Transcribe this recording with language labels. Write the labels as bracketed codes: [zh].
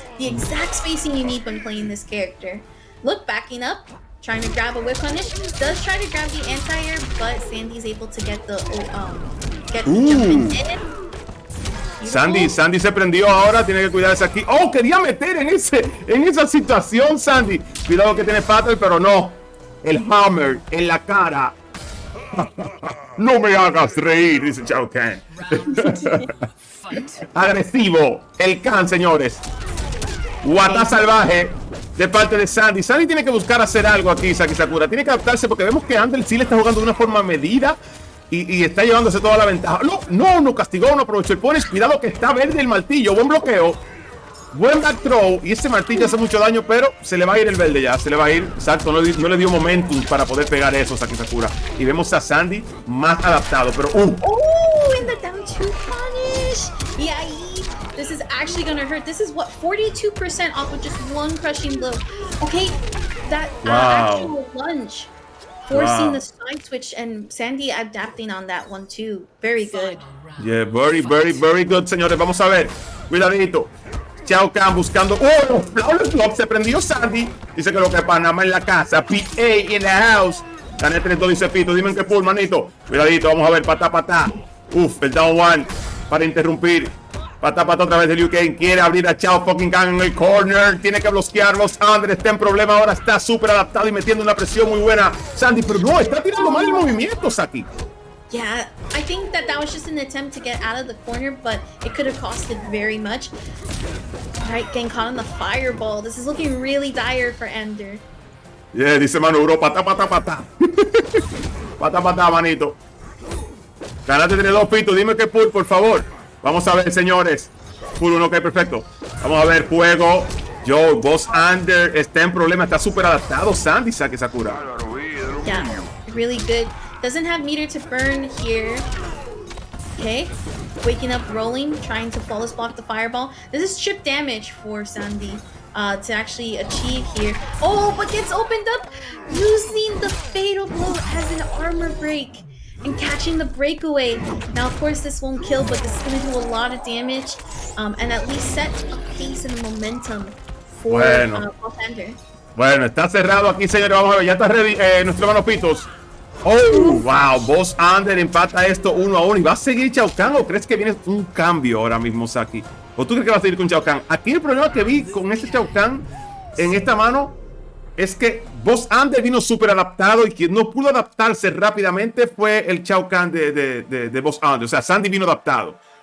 [en] The exact spacing you need when playing this character. Look, backing up, trying to grab a whip punish. Does try to grab the anti-air, but Sandy's able to get the jumping in. [es] Sandy se prendió ahora, tiene que cuidarse aquí. Oh, quería meter en esa situación, Sandy. Cuidado que tiene Patel, pero no. El hammer en la cara. No me hagas reír, dice Shao Kahn. Agresivo. El Khan, señores. Guata salvaje de parte de Sandy. Sandy tiene que buscar hacer algo aquí, Saki Sakura. Tiene que adaptarse porque vemos que Ander sí le está jugando de una forma medida. Y está llevándose toda la ventaja. No castigó, no aprovechó el punish. Cuidado que está verde el martillo. Buen bloqueo. Buen back throw. Y ese martillo hace mucho daño, pero se le va a ir el verde ya. Se le va a ir. Exacto, no le dio momentum para poder pegar eso, Saki Sakura. Y vemos a Sandy más adaptado, pero [en] in the down 2 punish. Yeah, this is actually gonna hurt. This is what, 42% off with just 1 crushing blow. Okay, that actual lunge. Forcing the side switch, and Sandy adapting on that one too. Very good. Yeah, very good, [es] señores. Vamos a ver. Cuidadito. Shao Kahn buscando. Flawless block. Se prendió Sandy. Dice que lo que es Panamá en la casa. PA [en] in the house. [es] Gané 3-2, dice Pito. Dime en qué pull, manito. Cuidadito. Vamos a ver. Patá. Uf, el down 1 para interrumpir. Patá otra vez de Liu Kang. Quiere abrir a Shao fucking Kahn en el corner. Tiene que bloquearlos. Ander está en problema. Ahora está súper adaptado y metiendo una presión muy buena. Sandy, pero no, está tirando mal el movimiento, Saki. [en] Yeah, I think that was just an attempt to get out of the corner, but it could have costed very much. All right, getting caught on the fireball. This is looking really dire for Ander. [es] Yeah, dice Manuro, patá, patá, patá. Patá, patá, manito. Ganaste tiene 2 pitos, dime qué pull, por favor. Vamos a ver, señores. Pull 1, ok, perfecto. Vamos a ver, fuego. Yo, Bossander está en problema, está súper adaptado. Sandy saque Sakura. [en] Yeah, really good. Doesn't have meter to burn here. Okay, waking up, rolling, trying to flawless block the fireball. This is chip damage for Sandy to actually achieve here. Oh, but gets opened up, using the fatal blow as an armor break and catching the breakaway. Now, of course, this won't kill, but this is going to do a lot of damage and at least set a pace and momentum for Bossander. [es] Bueno, está cerrado aquí, señores. Vamos a ver, ya está ready nuestro hermano Pitos. Oh, wow, Bossander empata esto 1-1 y va a seguir Shao Kahn, ¿o crees que viene un cambio ahora mismo, Saki? ¿O tú crees que va a seguir con Shao Kahn? Aquí el problema que vi con este Shao Kahn en esta mano es que Bossander vino súper adaptado y quien no pudo adaptarse rápidamente fue el Shao Kahn de Bossander. O sea, Sandy vino adaptado.